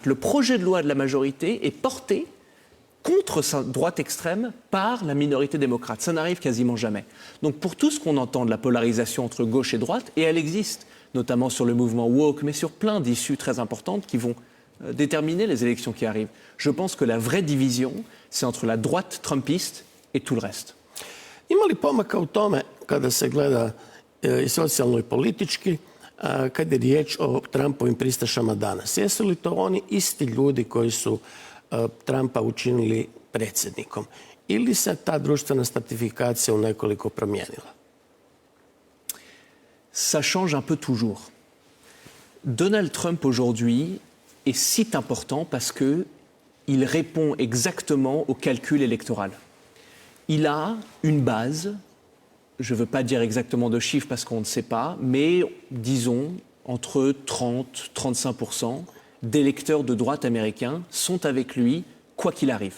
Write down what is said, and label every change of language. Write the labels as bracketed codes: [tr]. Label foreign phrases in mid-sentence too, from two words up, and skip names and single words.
[fr] Le projet de loi de la majorité est porté contre sa droite extrême par la minorité démocrate. Ça n'arrive quasiment jamais. Donc pour tout ce qu'on entend de la polarisation entre gauche et droite, et elle existe, notamment sur le mouvement woke, mais sur plein d'issues très importantes qui vont déterminer les élections qui arrivent. Je pense que la vraie division, c'est entre la droite trumpiste et tout le reste. [hr] Ima li pomaka u tome kada se gleda i socijalno i politički, kad je riječ o Trumpovim pristašama danas? Jesu li to oni isti ljudi koji su Trumpa učinili predsjednikom? Ili se ta društvena stratifikacija u nekoliko promijenila? [fr] Ça change un peu toujours. Donald Trump aujourd'hui est si important parce qu'il répond exactement au calcul électoral. Il a une base, je ne veux pas dire exactement de chiffres parce qu'on ne sait pas, mais disons entre 30-35% d'électeurs de droite américains sont avec lui, quoi qu'il arrive.